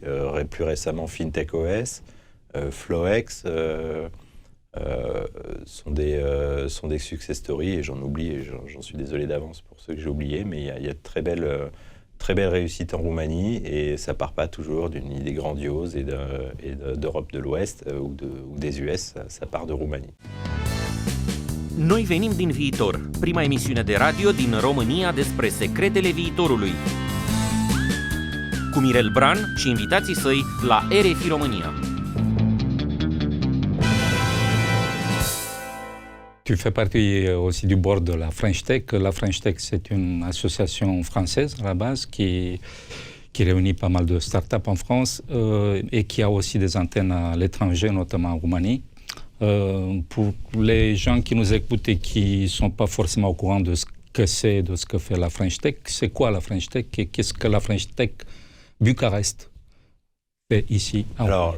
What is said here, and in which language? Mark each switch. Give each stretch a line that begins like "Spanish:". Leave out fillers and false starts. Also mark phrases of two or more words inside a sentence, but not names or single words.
French: Plus récemment, FinTech OS, Floex sont des
English: success stories.
French: Et j'en oublie, et j'en suis désolé d'avance pour ceux que j'ai oubliés, mais il y a de très belle réussite en Roumanie et ça part pas toujours d'une idée grandiose et d'Europe de l'Ouest ou des US, ça part de Roumanie.
Romanian: Noi venim din viitor, prima emisiune de radio din România despre secretele viitorului. Cu Mirel Bran și invitații săi la RFI România.
French: Tu fais partie aussi du board de la French Tech. La French Tech, c'est une association française à la base qui réunit pas mal de startups en France et qui a aussi des antennes à l'étranger, notamment en Roumanie. Pour les gens qui nous écoutent et qui ne sont pas forcément au courant de ce que c'est, de ce que fait la French Tech, c'est quoi la French Tech et qu'est-ce que la French Tech Bucarest fait ici en Roumanie?